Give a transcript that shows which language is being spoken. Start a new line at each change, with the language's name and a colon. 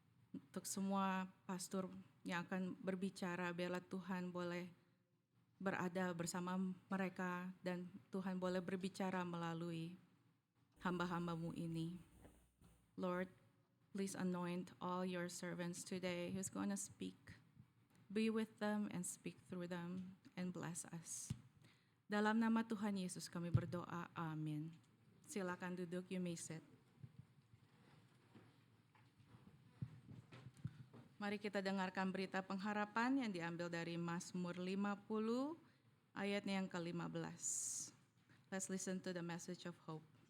Indonesian: Untuk semua pastor yang akan berbicara, biarlah Tuhan boleh berada bersama mereka dan Tuhan boleh berbicara melalui hamba-hamba-Mu ini.
English: Lord, please anoint all your servants today who's going to speak. Be with them and speak through them and bless us.
Indonesian: Dalam nama Tuhan Yesus kami berdoa, amin. Silakan duduk,
English: you may sit.
Indonesian: Mari kita dengarkan berita pengharapan yang diambil dari Mazmur 50 ayatnya yang ke-15.
English: Let's listen to the message of hope.